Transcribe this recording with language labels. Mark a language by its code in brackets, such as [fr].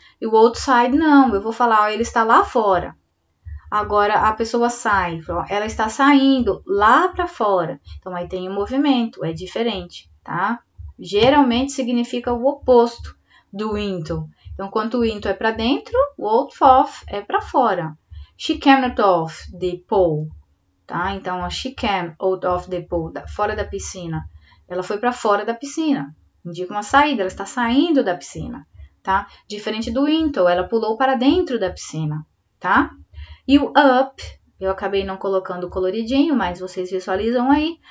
[pt] E o outside não, eu vou falar, ele está lá fora. Agora, a pessoa sai, ela está saindo lá para fora. Então, aí tem o movimento, é diferente, tá? Geralmente significa o oposto do into. Então, quando o into é para dentro, o out of é para fora. [en] She came out of the pool, tá? Então, a she came out of the pool, [pt] fora da piscina. Ela foi para fora da piscina. Indica uma saída, ela está saindo da piscina, tá? Diferente do into, ela pulou para dentro da piscina, tá? E o up, eu acabei não colocando coloridinho, mas vocês visualizam aí.